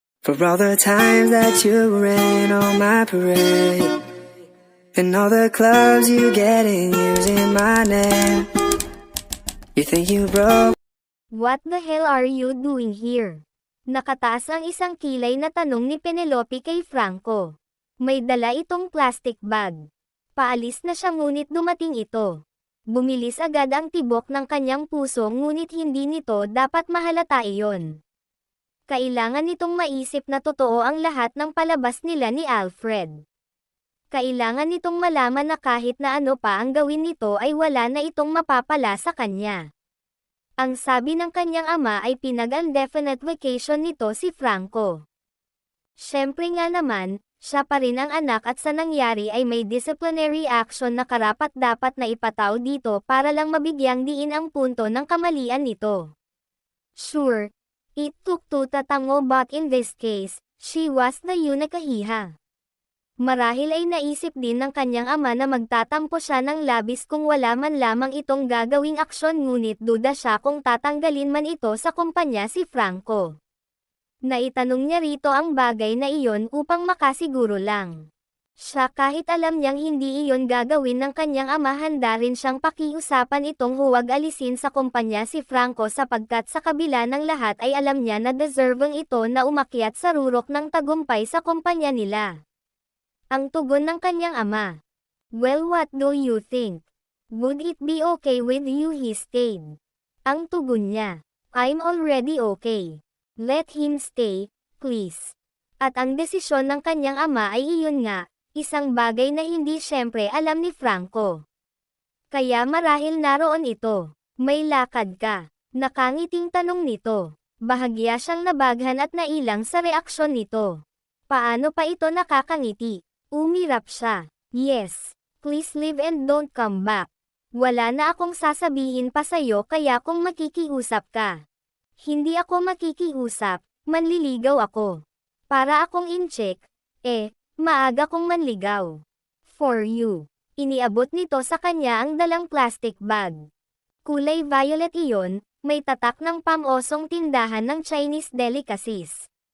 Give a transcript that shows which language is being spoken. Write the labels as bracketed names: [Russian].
[English] For all the times that you rain on my parade, and all the clubs you get in using my name. You think you broke? What the hell are you doing here? [Filipino] Nakataas ang isang kilay na tanong ni Penelope kay Franco. May dala itong plastic bag. Paalis na siya ngunit dumating ito. Bumilis agad ang tibok ng kanyang puso ngunit hindi nito dapat mahalata iyon. Kailangan nitong maisip na totoo ang lahat ng palabas nila ni Alfred. Kailangan nitong malaman na kahit na ano pa ang gawin nito ay wala na itong mapapala sa kanya. Ang sabi ng kanyang ama ay pinag-indefinite vacation nito si Franco. Siyempre nga naman, siya pa rin ang anak at sa nangyari ay may disciplinary action na karapat-dapat na ipataw dito para lang mabigyang diin ang punto ng kamalian nito. [English] Sure, it took two tatango but in this case, she was the yunakahiha. [Filipino] Marahil ay naisip din ng kanyang ama na magtatampo siya ng labis kung wala man lamang itong gagawing aksyon ngunit duda siya kung tatanggalin man ito sa kumpanya si Franco. Naitanong niya rito ang bagay na iyon upang makasiguro lang. Siya kahit alam niyang hindi iyon gagawin ng kanyang ama handa rin siyang pakiusapan itong huwag alisin sa kumpanya si Franco sapagkat sa kabila ng lahat ay alam niya na deserving ito na umakyat sa rurok ng tagumpay sa kumpanya nila. Ang tugon ng kanyang ama. [English] Well, what do you think? Would it be okay with you he stayed? [Filipino] Ang tugon niya. [English] I'm already okay. Let him stay, please. [Filipino] At ang desisyon ng kanyang ama ay iyon nga, isang bagay na hindi syempre alam ni Franco. Kaya marahil naroon ito. May lakad ka. Nakangiting tanong nito. Bahagya siyang nabaghan at nailang sa reaksyon nito. Paano pa ito nakakangiti? Umirap siya. Yes. [English] Please leave and don't come back. [Filipino] Wala na akong sasabihin pa sa'yo kaya kung makikiusap ka. Hindi ako makikiusap, manliligaw ako. Para akong in-check, maaga kong manligaw. [English] For you. [Filipino] Iniabot nito sa kanya ang dalang plastic bag. Kulay violet iyon, may tatak ng pamosong tindahan ng Chinese delicacies.